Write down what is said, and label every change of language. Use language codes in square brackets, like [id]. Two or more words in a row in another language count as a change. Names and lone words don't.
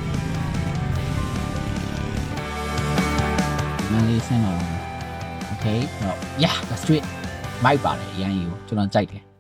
[my] မန်လေးဆင်းတော့ okay ဟုတ် [en] yeah that's it [my] မိုက်ပါတယ်အရင်ကြီးကိုကျွန်တော်ကြိုက်တယ်